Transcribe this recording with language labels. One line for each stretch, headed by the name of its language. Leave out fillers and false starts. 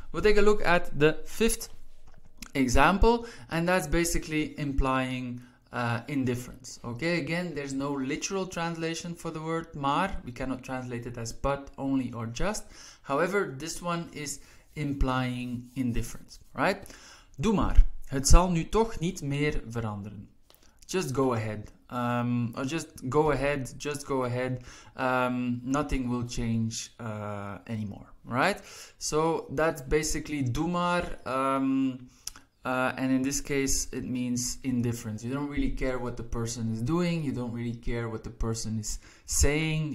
English: We'll take a look at the 5th example, and that's basically implying indifference. Okay, again, there's no literal translation for the word maar. We cannot translate it as but, only, or just. However, this one is implying indifference. Right?
Dutch: Doe maar. Het zal nu toch niet meer veranderen.
English: Just go ahead. Or just go ahead. Nothing will change anymore. Right? So that's basically
Dutch: doe maar.
English: and in this case it means indifference. You don't really care what the person is doing, you don't really care what the person is saying.